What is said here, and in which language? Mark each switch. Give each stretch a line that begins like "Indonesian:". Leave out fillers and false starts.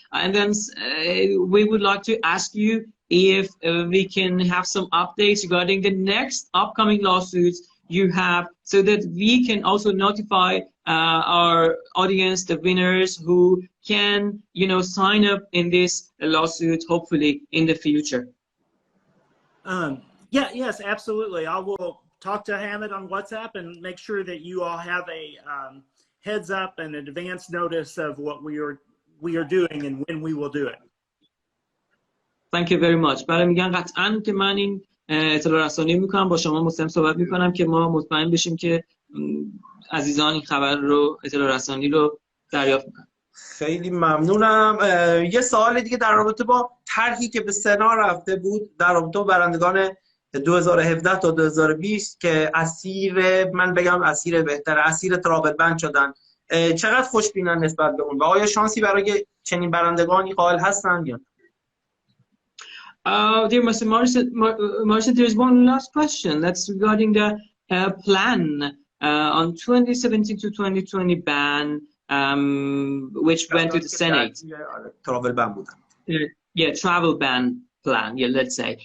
English: And then we would like to ask you if we can have some updates regarding the next upcoming lawsuits you have, so that we can also notify our audience, the winners who can, you know, sign up in this lawsuit, hopefully in the future. Yes, absolutely. I will talk to Hamid on WhatsApp and make sure that you all have a heads up and an advance notice of what we are doing and when we will do it. Thank you very much.
Persian: برای میگن قطعاً که من این اطلاع رسانی میکنم، با شما مستقیم صحبت میکنم که ما مطمئن بشیم که عزیزان این خبر رو، اطلاع رسانی رو دریافت میکنن. خیلی ممنونم. یه سوال دیگه در رابطه با طرحی که به سنا رفته بود در رابطه با برندگان 2017 تا 2020 که اسیر، من بگم اسیر بهتره، اسیر ترابل بند شدن، چقدر خوشبینن نسبت به اون و آیا شانسی برای چنین برندگانی قائل هستن یا؟
English: Dear Mr. Morrison, there is one last question. That's regarding the plan on 2017 to 2020 ban, which went to the Senate. Travel ban
Persian: بودن.
English: Yeah, travel ban plan. Yeah, let's say.